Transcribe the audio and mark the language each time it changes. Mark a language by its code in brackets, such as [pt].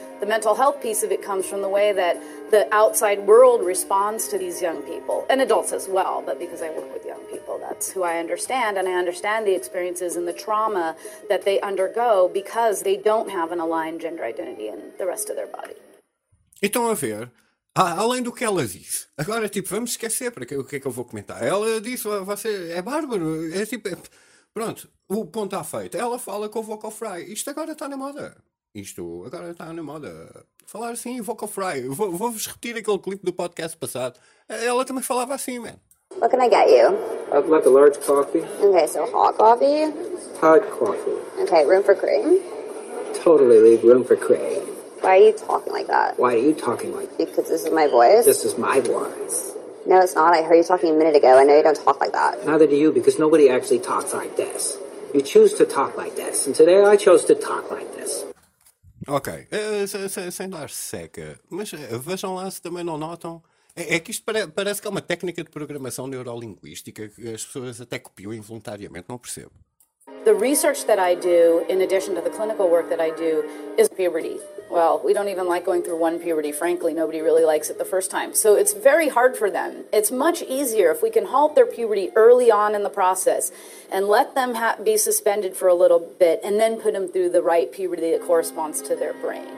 [en] The mental health piece of it comes from the way that the outside world responds to these young people, and adults as well, but because I work with young people, that's who I understand, and I understand the experiences and the trauma that they undergo because they don't have an aligned gender identity in the rest of their body. [pt] Então, a ver, além do que ela disse, agora, tipo, vamos esquecer, para que, o que é que eu vou comentar? Ela disse, você é bárbaro, é tipo, pronto, o ponto está feito. Ela fala com o Vocal Fry, isto agora está na moda. Isto agora está na moda. Falar assim, Vocal Fry. Vou-vos repetir aquele clipe do podcast passado. Ela também falava assim, man. [en] What can I get you? I'd like a large coffee. Okay, so hot coffee? Hot coffee. Okay, room for cream? Totally leave room for cream. Why are you talking like that? Why are you talking like that? Because this is my voice? This is my voice. No, it's not. I heard you talking a minute ago. I know you don't talk like that. Neither do you, because nobody actually talks like this. You choose to talk like this. And today I chose to talk like this. [pt] Ok, sem dar seca, mas vejam lá se também não notam, é que isto parece que é uma técnica de programação neurolinguística que as pessoas até copiam involuntariamente, não percebo. [en] The research that I do, in addition to the clinical work that I do, is puberty. Well, we don't even like going through one puberty, frankly, nobody really likes it the first time. So it's very hard for them. It's much easier if we can halt their puberty early on in the process and let them be suspended for a little bit and then put them through the right puberty that corresponds to their brain.